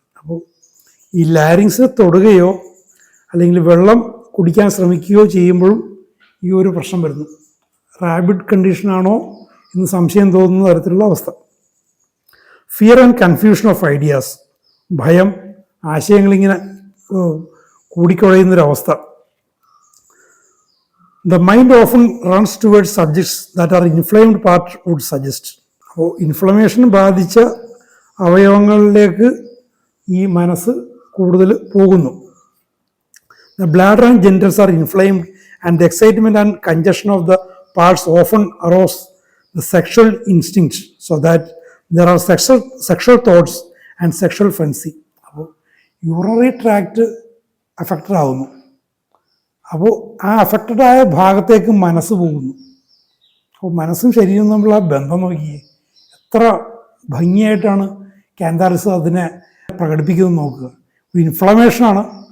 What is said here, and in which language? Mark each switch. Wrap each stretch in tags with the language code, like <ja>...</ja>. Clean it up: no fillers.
<ml>അപ്പോൾ ഈ ലാരിങ്സിനെ തൊടുകയോ അല്ലെങ്കിൽ വെള്ളം കുടിക്കാൻ ശ്രമിക്കുകയോ ചെയ്യുമ്പോഴും ഈ ഒരു പ്രശ്നം വരുന്നു. റാബിഡ് കണ്ടീഷനാണോ എന്ന് സംശയം തോന്നുന്ന തരത്തിലുള്ള അവസ്ഥ.</ml> <en>fear and confusion of ideas,</en> <ml>ഭയം, ആശയങ്ങളിങ്ങനെ കൂടിക്കുഴയുന്നൊരവസ്ഥ.</ml> <en>The mind often runs towards subjects that are inflamed part would suggest.</en> <ml>അപ്പോൾ ഇൻഫ്ലമേഷൻ ബാധിച്ച അവയവങ്ങളിലേക്ക് ഈ മനസ്സ് കൂടുതൽ പോകുന്നു.</ml> <en>The bladder and genitals are inflamed and the excitement and congestion of the parts often arouse the sexual instincts so that there are sexual thoughts and sexual frenzy.</en> <ml>അപ്പോൾ urinary tract affected ആകുന്നു. അപ്പോൾ ആ അഫക്റ്റഡായ ഭാഗത്തേക്ക് മനസ്സ് പോകുന്നു. അപ്പോൾ മനസ്സും ശരീരവും തമ്മിലുള്ള ആ ബന്ധം നോക്കിയേ, എത്ര ഭംഗിയായിട്ടാണ് കാന്താറിസ് അതിനെ പ്രകടിപ്പിക്കുന്നത് നോക്കുക. ഇൻഫ്ലമേഷനാണ്.</ml>